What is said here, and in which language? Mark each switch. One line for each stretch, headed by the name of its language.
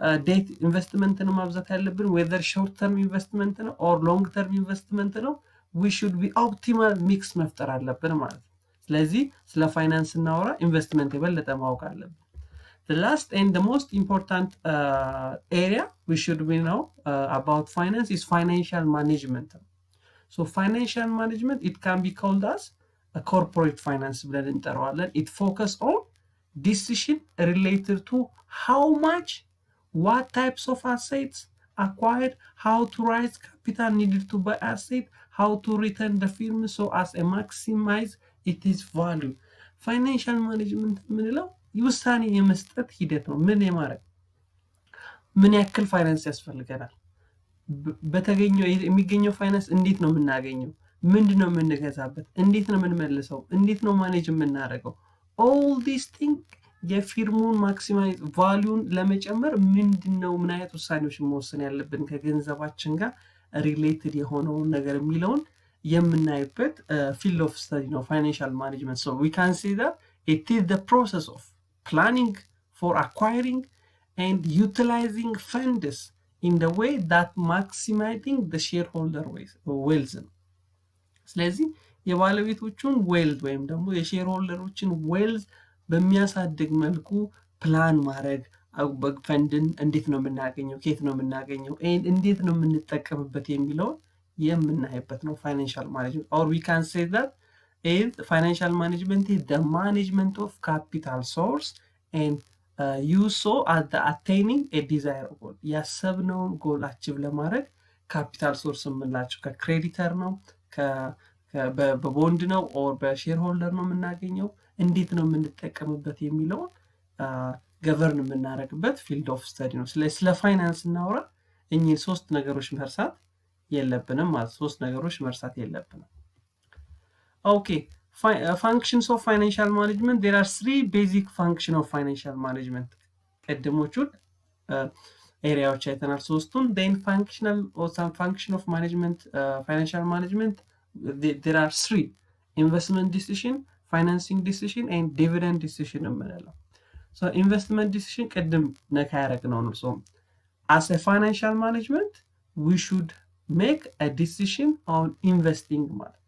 English: debt investment ነው ማብዛት ያለብን፣ whether short term investment ነው or long term investment ነው። we should be optimal mix
Amharic: መፍጠር አለብን ማለት ነው። ስለዚህ ስለ ፋይናንስ እናወራ ኢንቨስትመንት የበለጠ ማወቅ አለብን።
English: The last and the most important area we should know about finance is financial management. Financial management, it can be called as a corporate finance
Amharic: ብለን እንጠራዋለን.
English: It focus on decision related to how much what types of assets acquired, how to raise capital needed to buy asset, how to return the firm so as to maximize its value.
Amharic: ፋይናንሻል ማኔጅመንት የምንለው ውሳኔ የመስጠት ሂደት ነው። ምን የማድረግ ምን ያክል ፋይናንስ ያስፈልገናል፣ በተገኘው የሚገኘው ፋይናንስ እንዴት ነው የምናገኘው፣ ምንድነው የምንገዛበት፣ እንዴት ነው የምንመልሰው፣ እንዴት ነው ማኔጅ የምናደርገው።
English: all these things
Amharic: የፊርሙን ማክሲማይዝ ቫልዩን ለመጨመር ምንድነው ምን አይነት ውሳኔዎች መወሰን ያለብን ከገንዘባችን ጋር ሪሌትድ የሆነው ነገር የሚለውን የምናይበት field of study ነው financial management.
English: So we can say that it is the process of planning for acquiring and utilizing funds in the way that maximizing the shareholder wealth.
Amharic: ስለዚህ የባለቤቶቹን ዌልዝ ወይም ደግሞ የሼርሆልደሮችን ዌልዝ በሚያሳድግ መልኩ ፕላን ማድረግ ፈንድን እንዴት ነው የምናገኘው፣ ከየት ነው የምናገኘው፣ እንዴት ነው የምንጠቀምበት የሚለው የምናይበት ነው ፋይናንሻል ማኔጅመንት።
English: or we can say that is financial management is the management of capital source and use so at the attaining a desired goal.
Amharic: ያሰብነውን ጎል አቺቭ ለማድረግ ካፒታል ሶርስ የምንላቸው ከክሬዲተር ነው በቦንድ ነው ኦር በሼር ሆልደር ነው የምናገኘው፣ እንዴት ነው የምንጠቀምበት የሚለው ገቨርን የምናደርግበት ፊልድ ኦፍ ስተዲ ነው። ስለ ፋይናንስ እናወራ እኚህ ሶስት ነገሮች መርሳት የለብንም ማለት ሶስት ነገሮች መርሳት የለብንም። ኦኬ
English: functions of financial management. There are three basic functions of financial management.
Amharic: ቀድሞቹን ኤሪያዎች አይተናል ሶስቱን።
English: then functional or some function of management financial management there are three: investment decision, financing decision and dividend decision የምንለው። so investment decision
Amharic: ቀድም ነካ ያደረግነው ነው።
English: so as a financial management we should make a decision on investing ማለት.